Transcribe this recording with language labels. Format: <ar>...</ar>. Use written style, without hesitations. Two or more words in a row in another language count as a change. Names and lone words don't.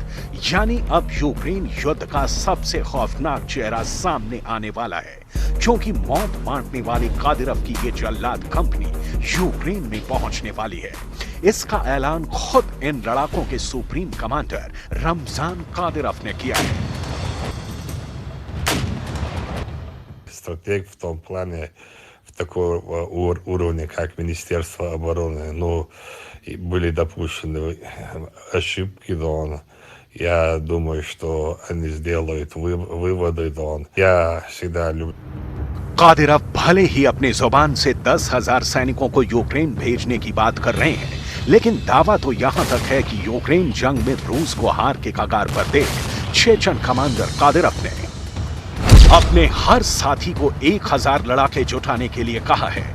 <hi>यानी अब यूक्रेन युद्ध का सबसे खौफनाक चेहरा सामने आने वाला है, क्योंकि मौत बांटने वाली कादिरोव की ये जल्लाद कंपनी यूक्रेन में पहुंचने वाली है। इसका ऐलान खुद इन लड़ाकों के सुप्रीम कमांडर रमजान कादिरोव ने किया है।</hi> <ru>Стратег в том плане, в такого уровня, как Министерство обороны, и были допущены ошибки, я думаю, что они сделают выводы, я всегда люблю.</ru> <hi>कादिरोव भले ही अपने जुबान से 10,000 सैनिकों को यूक्रेन भेजने की बात कर रहे हैं, लेकिन दावा तो यहां तक है कि यूक्रेन जंग में रूस को हार के कगार पर देख चेचन कमांडर कादिरोव ने अपने हर साथी को 1,000 लड़ाके जुटाने के लिए कहा है।</hi>